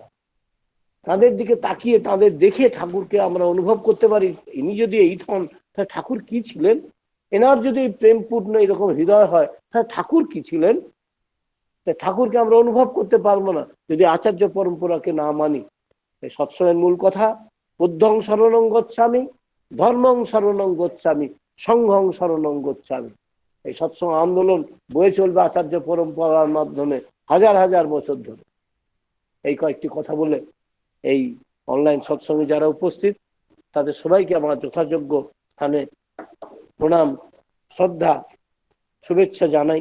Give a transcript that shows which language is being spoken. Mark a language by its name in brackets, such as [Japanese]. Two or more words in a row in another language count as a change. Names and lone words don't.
[Bangla] তাদের দিকে তাকিয়ে তাদের দেখে ঠাকুরকে আমরা অনুভব করতে পারি। ইনি যদি এই হন তাহলে ঠাকুর কি ছিলেন? এনার যদি প্রেমপূর্ণ এরকম হৃদয় হয় তাহলে ঠাকুর কি ছিলেন? ঠাকুরকে আমরা অনুভব করতে পারবো না যদি আচার্য পরম্পরাকে না মানি। এই সৎসঙ্গের মূল কথা, [Pali] বুদ্ধং শরণং গচ্ছামি, ধর্মং শরণং গচ্ছামি, সংঘং শরণং গচ্ছামি। [Bangla] এই সৎসঙ্গ আন্দোলন বয়ে চলবে আচার্য পরম্পরার মাধ্যমে হাজার বছর ধরে। এই কয়েকটি কথা বলে এই অনলাইন সৎসঙ্গে যারা উপস্থিত তাদের সবাইকে আমার যথাযোগ্য স্থানে প্রণাম, শ্রদ্ধা, শুভেচ্ছা জানাই।